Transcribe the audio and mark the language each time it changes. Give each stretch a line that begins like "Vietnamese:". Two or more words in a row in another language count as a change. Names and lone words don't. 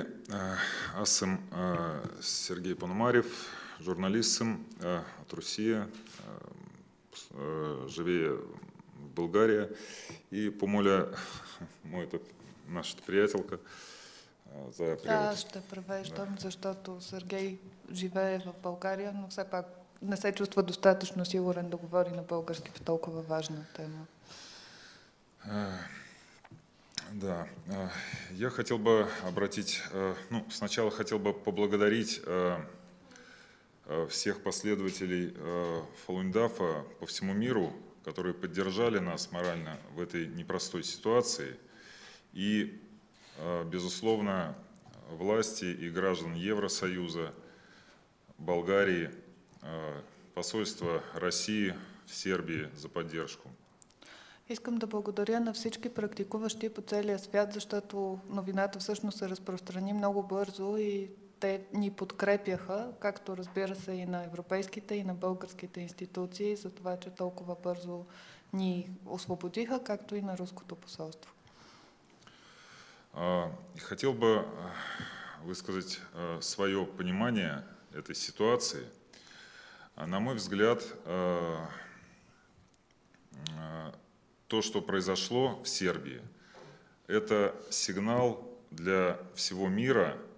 Bulgarian: Аз съм Сергей Пономарев, журналист съм от Русия, живея в България и помоля нашата приятелка за превод. Да, ще превеждам, защото Сергей живее в България, но все пак не се чувства достатъчно сигурен да говори на български по толкова важна тема. Да,
Russian: я хотел бы обратить, сначала хотел бы поблагодарить всех последователей Falun Dafa по всему миру, которые поддержали нас морально в этой непростой ситуации. И, безусловно, власти и граждан Евросоюза, Болгарии, посольство России в Сербии за поддержку.
Bulgarian: Искам да благодаря на всички практикуващи по целия свят, защото новината всъщност се разпространи много бързо и те ни подкрепяха, както разбира се и на европейските и на българските институции, за това, че толкова бързо ни освободиха, както и на руското посолство.
Russian: Хотел бы высказать свое понимание этой ситуации. На мой взгляд, то, что произошло в Сербии, это сигнал для всего мира,